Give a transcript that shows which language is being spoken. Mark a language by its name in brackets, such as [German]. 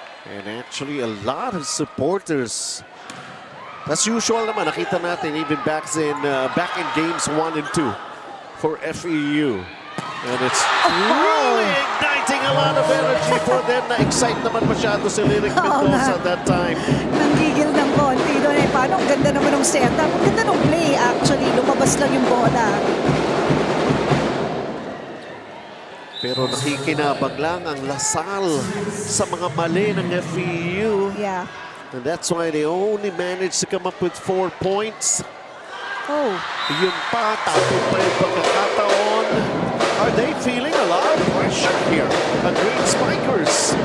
[English] And actually a lot of supporters. [Filipino] As usual naman, nakita natin [English] even back in games 1 and 2 for FEU. And it's really igniting a lot of energy for them. [Filipino] Na-excite naman masyado si Lyric Mendoza [English] at that time. [Filipino] Nanggigil ng konti doon paano? Ang ganda naman ng setup. Ang ganda ng play actually. Lumabas lang yung bola. Pero nakikinabang lang ang Lasal sa mga mali ng FEU. [English] Yeah. And that's why they only managed to come up with 4 points. Oh. [Filipino] Yun pa, tapos pa yung pagkakataon. [English] Are they feeling a lot of pressure here? The Green Spikers.